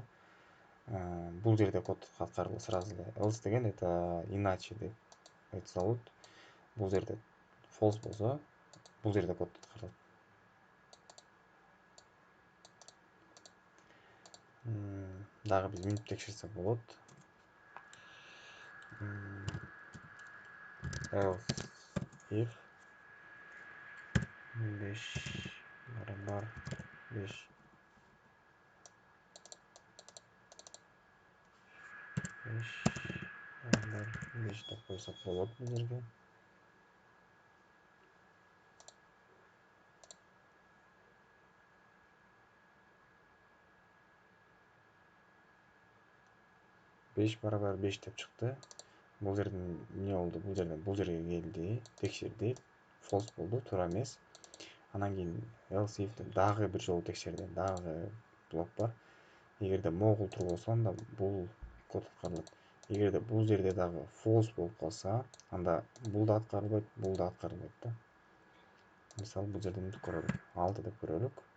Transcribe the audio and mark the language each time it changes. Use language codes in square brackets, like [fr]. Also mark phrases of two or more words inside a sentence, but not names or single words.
[ky] Бул жерде код аткарылды сразу эле. Else деген [ru] это иначе [ky] деп айтса болот. Бул жерде false болсо, бул жерде код аткарылат. Дагы биз минтип текшерсек болот. [en] Else if [ky] 5 барабар 5 деп койсок болот бул жерге. Барабар 5 деп чыкты. Бул жерден эмне болду? Бул жерге келди, текшерди. False болду, туура эмес. Анан кийин [en] else if [ky] деп дагы бир жолу текшерди. Дагы блок бар. Эгерде могул true болсо, анда бул код аткарылат. Эгерде бул жерде дагы false болуп калса, анда бул да аткарылбайт, бул да аткарылбайт да. Мисалы бул жерде мынтип көрөлүк. 6 деп көрөлүк.